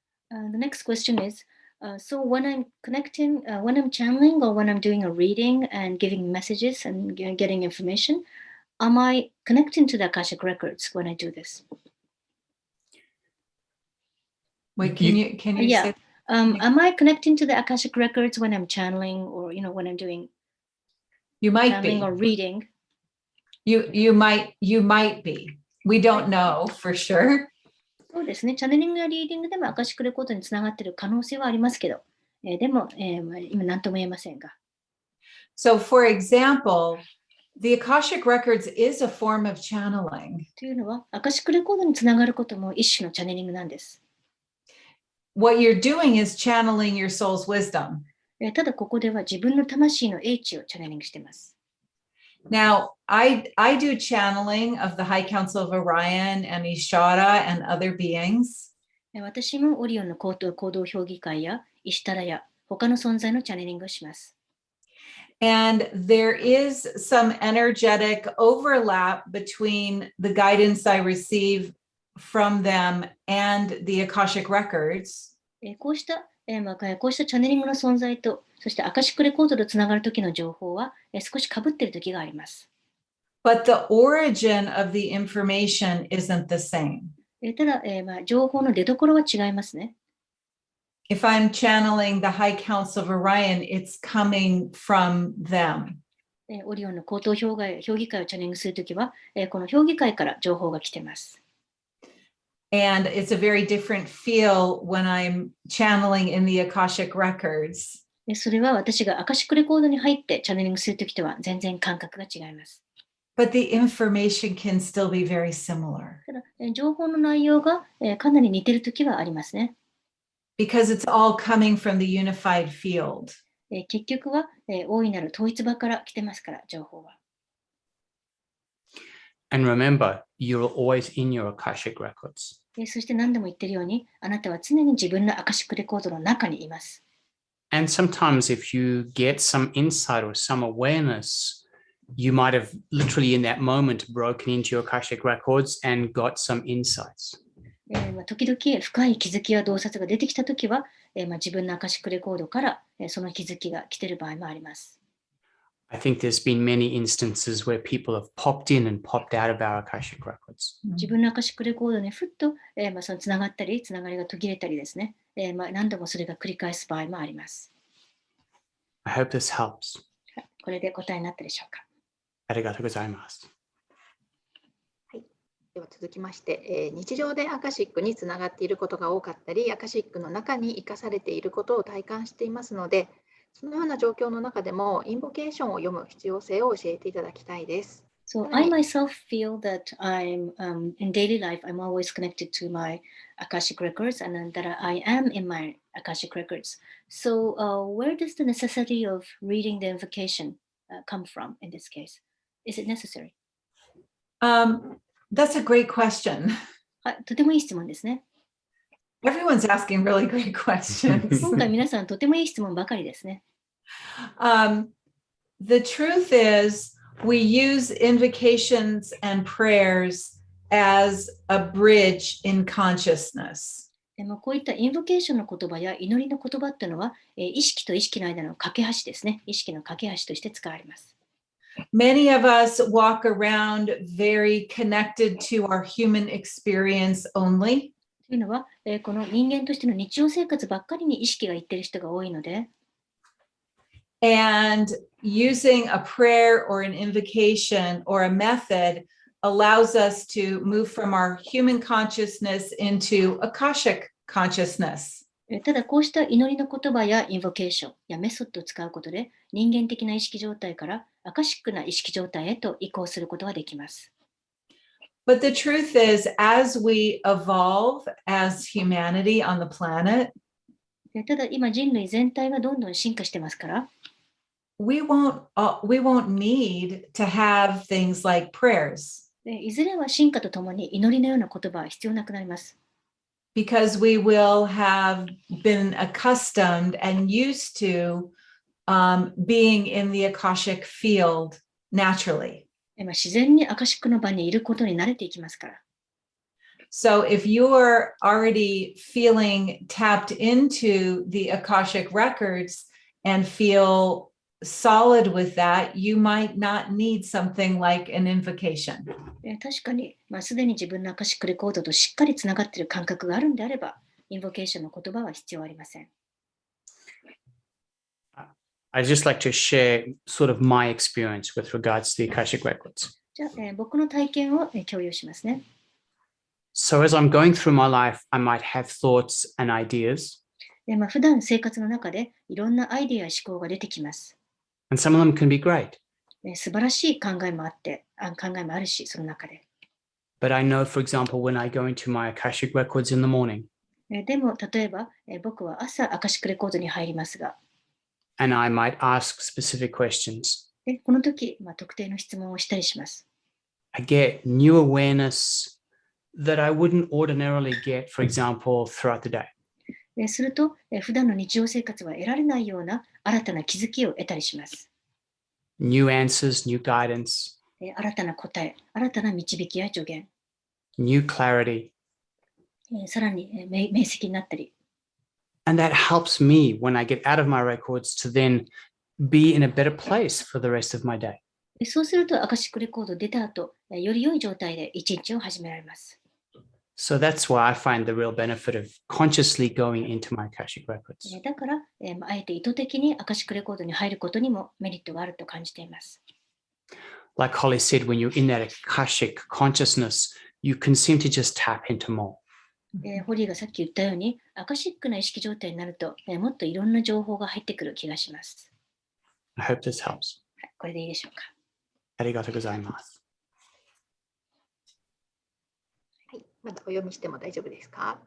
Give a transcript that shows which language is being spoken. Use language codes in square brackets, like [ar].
[en] The next question is, so when I'm connecting, when I'm channeling or when I'm doing a reading and giving messages and getting information, am I connecting to the Akashic records when I do this? Wait, can you Yeah. say? Am I connecting to the Akashic records when I'm channeling or, when I'm doing You might channeling be. or reading? You might be. We don't know for sure. [ja] そうですね。チャネリングやリーディングでもアカシックレコードにつながっている可能性はありますけど、でも、今何とも言えませんが。 [en] So, for example, the Akashic Records is a form of channeling. [ja] というのは、アカシックレコードにつながることも一種のチャネリングなんです。 [en] What you're doing is channeling your soul's wisdom. [ja] ただここでは自分の魂の英知をチャネリングしています。 [en] Now, I do channeling of the High Council of Orion and Ishara and other beings. [ja] 私もオリオンの行動評議会やイシュタラや他の存在のチャネリングをします。 [en] And there is some energetic overlap between the guidance I receive from them and the Akashic Records. [ja] こうした、こうしたチャネリングの存在と、そしてアカシックレコードとつながるときの情報は、少し被っているときがあります。 [en] But the origin of the information isn't the same. [ja] ただ、情報の出所は違いますね。 [en] If I'm channeling the High Council of Orion, it's coming from them. [ja] オリオンの高等評議会をチャネリングするときは、この評議会から情報が来ています。 [en] And it's a very different feel when I'm channeling in the Akashic records. [ja] それは私がアカシックレコードに入ってチャネリングするときとは全然感覚が違います。 [en] But the information can still be very similar. [ja] ただ、情報の内容がかなり似ているときはありますね。 [en] Because it's all coming from the unified field. [ja] 結局は大いなる統一場から来てますから、情報は。 [en] And remember, you're always in your Akashic records. [ja] そして何度も言っているように、あなたは常に自分のアカシックレコードの中にいます。 [en] And sometimes if you get some insight or some awareness, you might have literally in that moment broken into your Akashic records and got some insights. [ja] 時々深い気づきや洞察が出てきたときは、自分のアカシックレコードからその気づきが来ている場合もあります。 [en] I think there's been many instances where people have popped in and popped out of our Akashic records. [ja] 自分のアカシックレコードにふっと、そのつながったり、つながりが途切れたりですね、何度もそれが繰り返す場合もあります。 [en] I hope this helps. [ja] これで答えになったでしょうか。ありがとうございます。では続きまして、日常でアカシックにつながっていることが多かったり、アカシックの中に生かされていることを体感していますので、そのような状況の中でもインボケーションを読む必要性を教えていただきたいです。 [en] So I myself feel that I'm in daily life, I'm always connected to my Akashic records and that I am in my Akashic records. So where does the necessity of reading the invocation come from in this case? Is it necessary? That's a great question. [ja] とてもいい質問ですね。 [en] Everyone's asking really great questions. [ja] 今回皆さんとてもいい質問ばかりですね。 [en] The truth is, we use invocations and prayers as a bridge in consciousness. [ja] でもこういったインボケーションの言葉や祈りの言葉っていうのは、意識と意識の間の架け橋ですね。意識の架け橋として使われます。 [en] Many of us walk around very connected to our human experience only. [ja] というのは、この人間としての日常生活ばっかりに意識がいっている人が多いので、 [en] And using a prayer or an invocation or a method allows us to move from our human consciousness into Akashic consciousness. [ja] ただこうした祈りの言葉やインボケーションやメソッドを使うことで、人間的な意識状態からアカシックな意識状態へと移行することができます。 [en] But the truth is, as we evolve as humanity on the planet, [ja] ただ今人類全体がどんどん進化してますから、 [en] we won't need to have things like prayers. [ja] いずれは進化とともに祈りのような言葉は必要なくなります。 [en] Because we will have been accustomed and used to being in the Akashic field naturally. [ja] 自然にアカシックの場にいることに慣れていきますから。 [en] So if you're already feeling tapped into the Akashic records and feel solid with that, you might not need something like an invocation. [ja] 確かに、すでに自分のアカシックレコードとしっかりつながっている感覚があるんであれば、インボケーションの言葉は必要ありません。 [en] I'd just like to share sort of my experience with regards to the Akashic records. [ja] じゃあ、僕の体験を共有しますね。 [en] So as I'm going through my life, I might have thoughts and ideas. [ja] 普段生活の中でいろんなアイデアや思考が出てきます。 [en] And some of them can be great. [ja] 素晴らしい考えもあるし、その中で。 [en] But I know, for example, when I go into my Akashic records in the morning, [ja] でも、例えば、僕は朝アカシックレコードに入りますが、 [en] and I might ask specific questions. [ja] この時、特定の質問をしたりします。 [en] I get new awareness that I wouldn't ordinarily get, for example, throughout the day. [ja] すると、普段の日常生活は得られないような新たな気づきを得たりします。 [en] New answers, new guidance. [ja] 新たな答え、新たな導きや助言。 [en] New clarity. [ja] さらに明晰になったり。 [en] And that helps me when I get out of my records to then be in a better place for the rest of my day. [ja] そうすると、アカシックレコード出た後、より良い状態で一日を始められます。 [en] So that's why I find the real benefit of consciously going into my Akashic records. [ja] だから、あえて意図的にアカシックレコードに入ることにもメリットがあると感じています。 [en] Like Holly said, when you're in that Akashic consciousness, you can seem to just tap into more. [ja] ホリーがさっき言ったように、アカシックな意識状態になると、もっといろんな情報が入ってくる気がします。 [en] I hope this helps. [ja] はい、これでいいでしょうか。ありがとうございます。はい、まだお読みしても大丈夫ですか？